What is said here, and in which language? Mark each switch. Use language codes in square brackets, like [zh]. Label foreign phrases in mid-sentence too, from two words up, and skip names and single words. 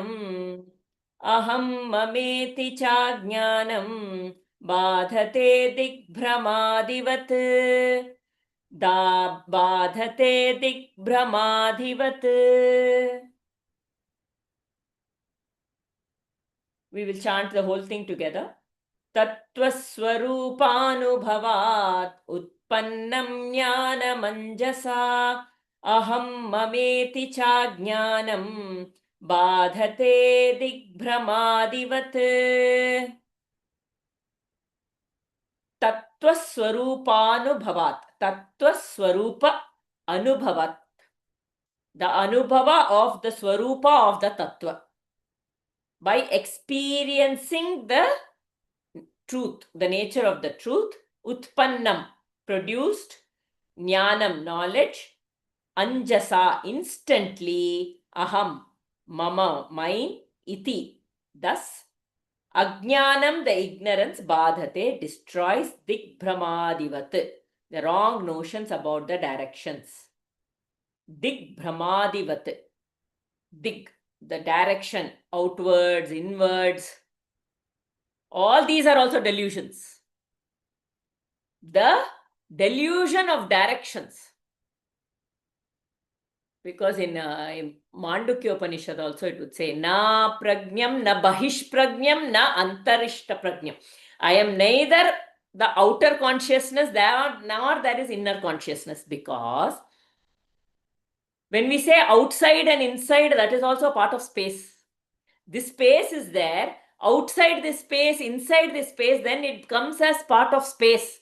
[sa] Aham mameti chājñānam bādhate digbhrāmādivat. Bādhate digbhrāmādivat. [en] We will chant the whole thing together. [sa] Tattvaswarupānubhavāt utpannam jnānamanjasa. Aham mameti chājñānam bādhate digbhrāmādivat. Tattvaswarupānubhavāt. Tattvaswarupa anubhavat. [en] The anubhava of the swarupa of the tattva. By experiencing the truth, the nature of the truth, utpannam, produced, jnanam, knowledge, anjasa, instantly, [sa] aham, mama, [en] mine, iti, thus, ajnanam, the ignorance, badhate, destroys, digbhrāmādivat, the wrong notions about the directions. [sa] Digbhrāmādivat, dig, [en] the direction, outwards, inwards. All these are also delusions. The delusion of directions. Because in Mandukya Upanishad also it would say, [sa] na prajñam, na bahish prajñam, na antarishta prajñam. [en] I am neither the outer consciousness, nor there is inner consciousness. Because when we say outside and inside, that is also a part of space. This space is there. Outside this space, inside this space, then it comes as part of space.